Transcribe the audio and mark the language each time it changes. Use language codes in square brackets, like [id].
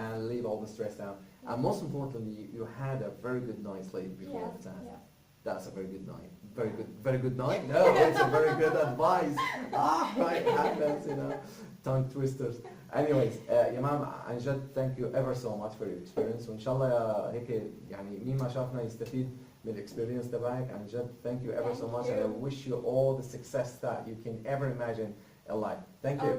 [en] and leave all the stress down. And most importantly, you had a very good night's sleep before the test. Yes. That's a very good night. Very good night? No, it's a very good advice. Right, happens, tongue twisters. Anyways, Yamam, [ar] عن جد [en] thank you ever so much for your experience. [ar] وإن شاء الله هيك يعني مين ما شافنا يستفيد من الاكسبيرينس تبعك. عن جد [en] thank you ever so much, and I wish you all the success that you can ever imagine in life. Thank you.